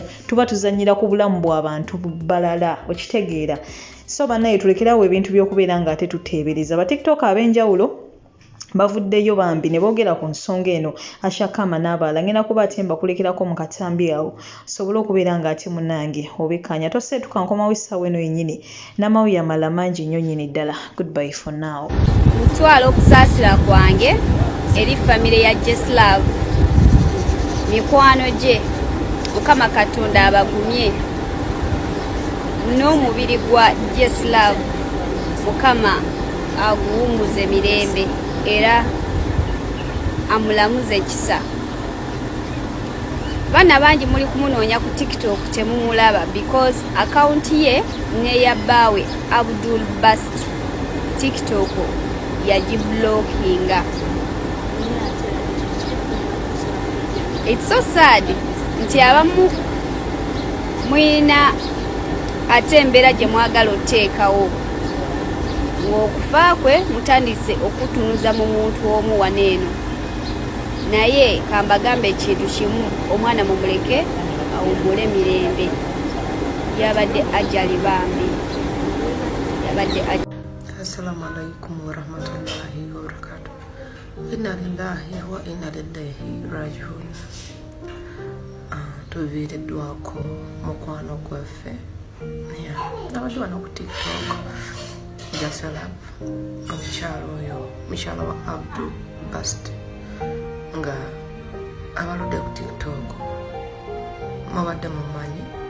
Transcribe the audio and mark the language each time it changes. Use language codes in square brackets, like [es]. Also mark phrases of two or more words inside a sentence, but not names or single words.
[lg] tuba tuzannyira ku bulamu bw'abantu balala okitegeera so bannaye tulekerawo ebintu by'okubeera ng'ate tuteebereza ba TikTok ab'enjawulo bavuddeyo bambi ne boogera ku nsonga eno ashakama n'abalala ngenda kuba ate mbakulekerako mu katambi awo sobole okubeera ng'ate munnange obekkaanya toseetuka nkomawo essaawa eno yennyini n'amawulire amalala mangi nnyo nnyini ddala [en] goodbye for now [lg] mutwala okusaasira kwange eri famire ya Jessy Love mikwano gye Mukama Katonda abagumye n'omubiri gwa Jessy Love Mukama aguwumuze mirembe era amulamuze ekisa bana bangi muli kumunoonya ku TikTok temumulaba because account ye neya Bbaawe Abdul Bast TikTok yagiblockinga. [en] It's so sad [lg] nti abamu mwina ate embeera gye mwagala oteekawo ng'okufa kwe mutandise okutunuza mu muntu omu waneeno naye kambagambe ekintu kimu omwana mumuleke awummule mirembe yabadde ajali bambi yabadde [ar] السلام عليكم ورحمة الله وبركاته. إنا لله وإنا إليه راجعون. [lg] Tuviiriddwako mukwano gwaffe abadde wano ku TikTok Jessy Love omukyalo oyo mukyala wa Abdul Bast nga abaludde ku TikTok mubadde mumanyi